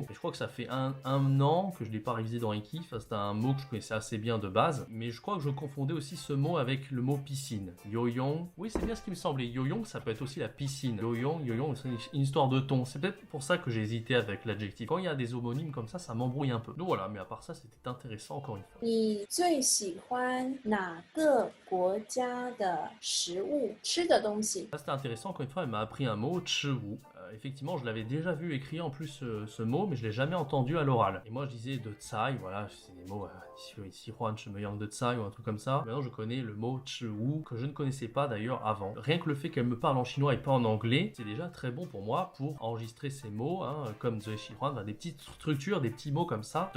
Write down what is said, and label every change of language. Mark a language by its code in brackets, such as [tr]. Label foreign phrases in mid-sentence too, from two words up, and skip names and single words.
[fr] Et je crois que ça fait un an que je l'ai pas révisé dans Eki. Enfin, c'était un mot que je connaissais assez bien de base. Mais je crois que je confondais aussi ce mot avec le mot piscine. Yoyong, oui, c'est bien ce qui me semblait. Yoyong, ça peut être aussi la piscine. Yoyong, c'est une histoire de ton. C'est peut-être pour ça que j'ai hésité avec l'adjectif. Quand il y a des homonymes comme ça m'embrouille un peu. Donc voilà, mais à part ça, c'était intéressant encore une fois. [zh] 你最喜欢哪个国家的食物？吃的东西。 [fr] Ça, c'était intéressant. Encore une fois, elle m'a appris un mot, chiwu. Effectivement, je l'avais déjà vu écrit en plus ce mot, mais je l'ai jamais entendu à l'oral. Et moi, je disais de tsai, voilà, c'est des mots ici Juan Chemeyang de tsai ou un truc comme ça. Maintenant, je connais le mot chiwu que je ne connaissais pas d'ailleurs avant. Rien que le fait qu'elle me parle en chinois et pas en anglais, c'est déjà très bon pour moi pour enregistrer ces mots, hein, comme Zoe Juan, des petites structures, des petits mots comme ça.